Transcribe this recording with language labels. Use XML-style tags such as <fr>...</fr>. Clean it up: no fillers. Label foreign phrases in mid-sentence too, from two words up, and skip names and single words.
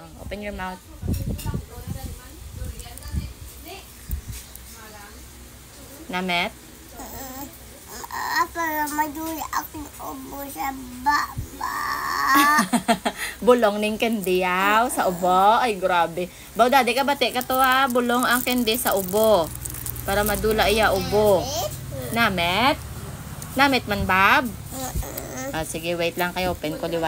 <en>Open your mouth.</en> <hil>Namet? Para madula akong ubo sa baba. Bulong ning candy yaw sa ubo. Ay, grabe. Baw, dadi ka bati ka to ha. Bulong ang candy sa ubo. Para madula iya ubo. Namet? Namet man, Bob? Ah, sige, wait lang kayo. Open ko liwat.</hil>